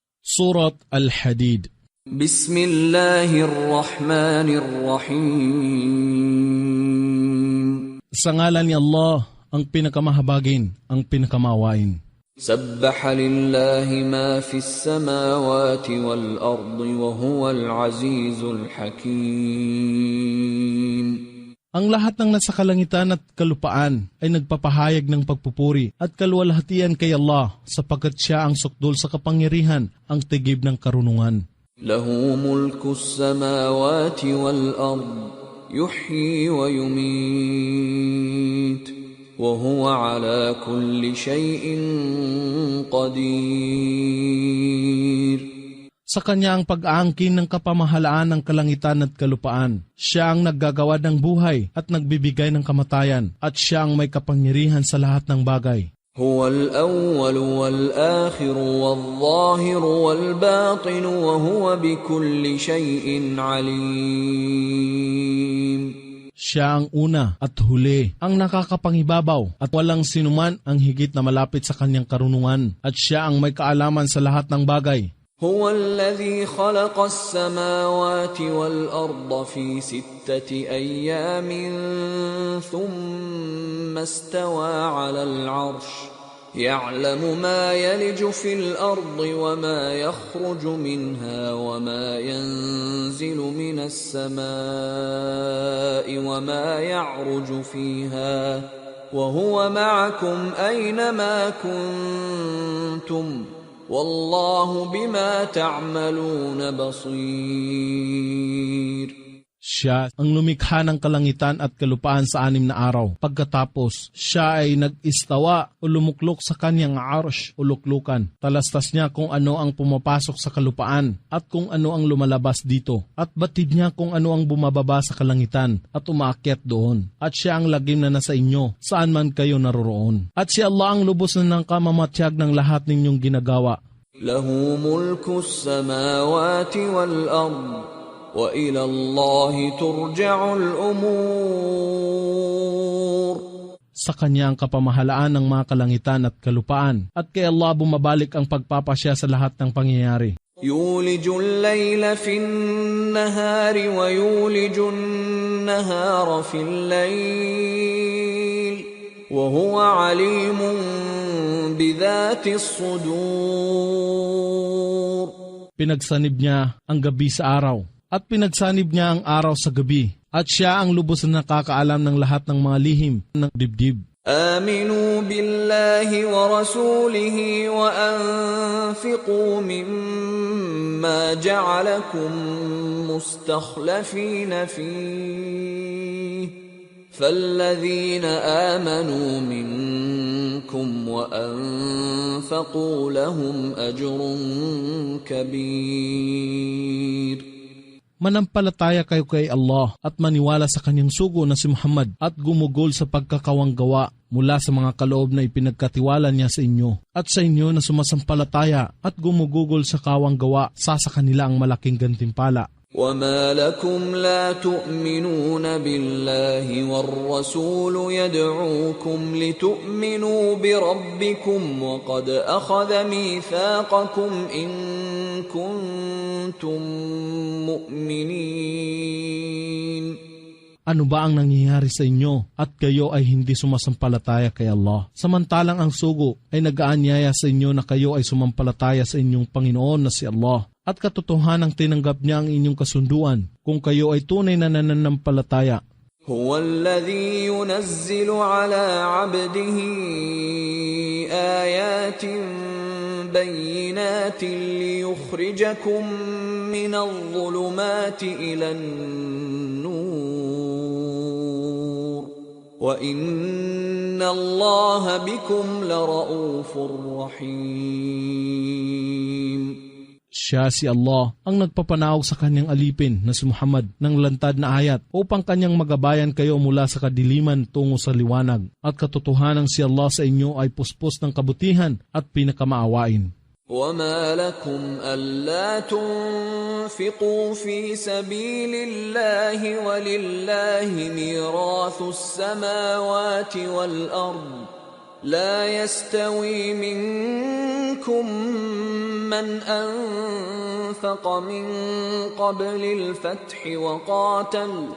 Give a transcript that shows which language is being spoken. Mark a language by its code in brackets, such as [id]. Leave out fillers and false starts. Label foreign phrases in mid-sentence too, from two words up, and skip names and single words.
[ar] سورة الحديد. بسم الله الرحمن الرحيم. [tl] Sa ngalan ni Allah, ang pinakamahabagin, ang pinakamawain. [ar] سبح لله ما في السماوات والأرض وهو العزيز الحكيم. [tl] Ang lahat ng nasa kalangitan at kalupaan ay nagpapahayag ng pagpupuri at kaluwalhatian kay Allah sapagkat siya ang sukdol sa kapangyarihan, ang tigib ng karunungan. [ar] له ملك السماوات والأرض، يحيي ويميت، وهو على كل شيء قدير. [tl] Sa kanya ang pag-aangkin ng kapamahalaan ng kalangitan at kalupaan. Siya ang naggagawa ng buhay at nagbibigay ng kamatayan at siya ang may kapangyarihan sa lahat ng bagay. [ar] هو الأول والآخر والظاهر والباطن وهو بكل شيء عليم. [tl] Siya ang una at huli, ang nakakapangibabaw at walang sinuman ang higit na malapit sa kanyang karunungan at siya ang may kaalaman sa lahat ng bagay. [ar] هو الذي خلق السماوات والأرض في 6 أيام ثم استوى على العرش يعلم ما يلج في الأرض وما يخرج منها وما ينزل من السماء وما يعرج فيها وهو معكم أينما كنتم والله بما تعملون بصير. [tl] Siya ang lumikha ng kalangitan at kalupaan sa 6 na araw. Pagkatapos, siya ay nag-istawa o lumuklok sa kanyang arsh o luklukan. Talastas niya kung ano ang pumapasok sa kalupaan at kung ano ang lumalabas dito. At batid niya kung ano ang bumababa sa kalangitan at umaakyat doon. At siya ang lagim na nasa inyo, saan man kayo naroroon. At si Allah ang lubos na ng kamamatyag ng lahat ninyong ginagawa. [ar] له ملك السماوات والأرض. وإلى الله ترجع الأمور. [tl] Sa kanya ang kapamahalaan ng mga kalangitan at kalupaan, at kay Allah bumabalik ang pagpapasya sa lahat ng pangyayari. [ar] يولج الليل في النهار ويولج النهار في الليل وهو عليم بذات الصدور. [tl] Pinagsanib niya ang gabi sa araw at pinagsanib niya ang araw sa gabi. At siya ang lubos na nakakaalam ng lahat ng mga lihim ng dibdib. [ar] آمنوا بالله ورسوله وأنفقوا مما جعلكم مستخلفين فيه. فالذين آمنوا منكم وأنفقوا لهم أجر كبير. [tl] Manampalataya kayo kay Allah at maniwala sa kanyang sugo na si Muhammad at gumugol sa pagkakawanggawa mula sa mga kaloob na ipinagkatiwala niya sa inyo at sa inyo na sumasampalataya at gumugugol sa kawanggawa sa kanila ang malaking gantimpala. [ar] وَمَا لَكُمْ لَا تُؤْمِنُونَ بِاللَّهِ وَالرَّسُولُ يَدْعُوكُمْ لِتُؤْمِنُوا بِرَبِّكُمْ وَقَدْ أَخَذَ مِيثَاقَكُمْ إِن كُنتُم مُّؤْمِنِينَ. [tl] Ano ba ang nangyayari sa inyo at kayo ay hindi sumasampalataya kay Allah? Samantalang ang sugo ay nag-aanyaya sa inyo na kayo ay sumampalataya sa inyong Panginoon na si Allah. At katotohanang tinanggap niya ang inyong kasunduan kung kayo ay tunay na nananampalataya. [ar] هو الذي ينزل على عبده آيات بينات ليخرجكم من الظلمات إلى النور. وإن الله بكم لرءوف رحيم. [tl] Siya si Allah ang nagpapanawag sa kanyang alipin na si Muhammad ng lantad na ayat upang kanyang magabayan kayo mula sa kadiliman tungo sa liwanag. At katotohanang si Allah sa inyo ay puspos ng kabutihan at pinakamaawain. [ar] وَمَا لَكُمْ أَلَّا تُنْفِقُوا فِي سَبِيلِ اللَّهِ وَلِلَّهِ مِيرَاثُ السَّمَاوَاتِ وَالْأَرْضِ لا يستوي منكم من أنفق من قبل الفتح وقاتل